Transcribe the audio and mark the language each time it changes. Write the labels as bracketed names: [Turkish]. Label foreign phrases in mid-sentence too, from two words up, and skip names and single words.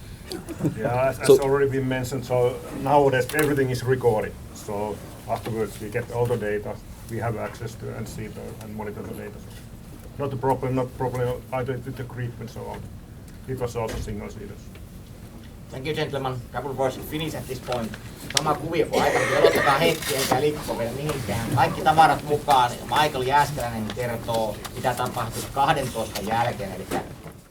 [English] Yeah, as already been mentioned, so nowadays everything is recorded. So afterwards we get all the data. We have access to and see and monitor the data. So not a problem either with the creep and so on. It was also single seaters. Thank you, gentlemen. Couple words in Finnish at this point. [Finnish] Sama kuvio kuin aikaisemmin. Odottakaa hetki, eikä liikko vielä mihinkään. Kaikki tavarat mukaan. Michael Jääskeläinen kertoo, mitä tapahtui 12 jälkeen. Eli